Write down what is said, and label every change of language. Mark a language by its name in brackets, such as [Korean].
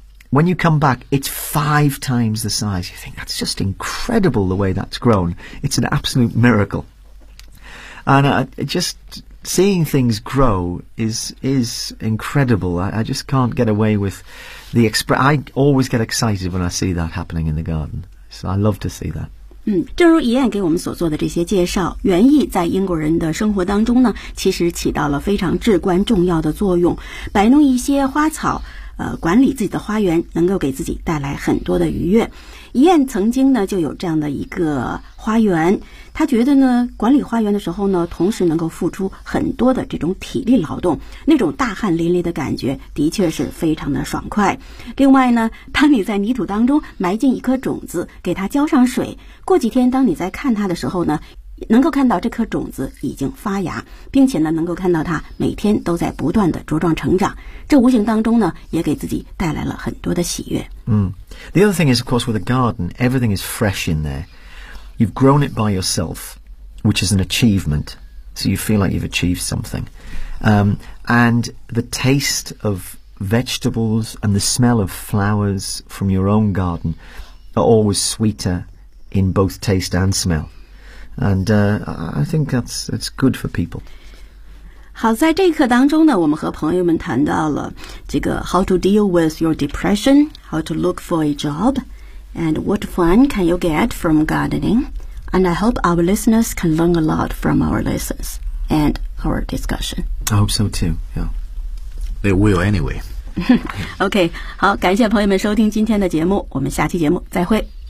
[English] When you come back, it's five times the size. You think, that's just incredible the way that's grown. It's an absolute miracle. And just seeing things grow is incredible. I just can't get away with the express. I always get excited when I see that happening in the garden. So I love to see that. [Chinese] 正如怡燕给我们所做的这些介绍，园艺在英国人的生活当中呢，其实起到了非常至关重要的作用。摆弄一些花草，管理自己的花园，能够给自己带来很多的愉悦。怡燕曾经呢就有这样的一个花园，她觉得呢管理花园的时候呢，同时能够付出很多的这种体力劳动，那种大汗淋漓的感觉的确是非常的爽快。另外呢，当你在泥土当中埋进一颗种子，给它浇上水，过几天当你在看它的时候呢，能够看到这颗种子已经发芽，并且呢能够看到它每天都在不断的茁壮成长，这无形当中呢也给自己带来了很多的喜悦。 [English] The other thing is, of course, with a garden, everything is fresh in there. You've grown it by yourself, which is an achievement, so you feel like you've achieved something. And the taste of vegetables and the smell of flowers from your own garden are always sweeter in both taste and smell. And I think that's good for people. 好，在这一课当中呢，我们和朋友们谈到了这个 how to deal with your depression, how to look for a job, and what fun can you get from gardening. And I hope our listeners can learn a lot from our lessons and our discussion. I hope so too. Yeah, they will anyway. [Chinese] OK, 好，感谢朋友们收听今天的节目，我们下期节目再会。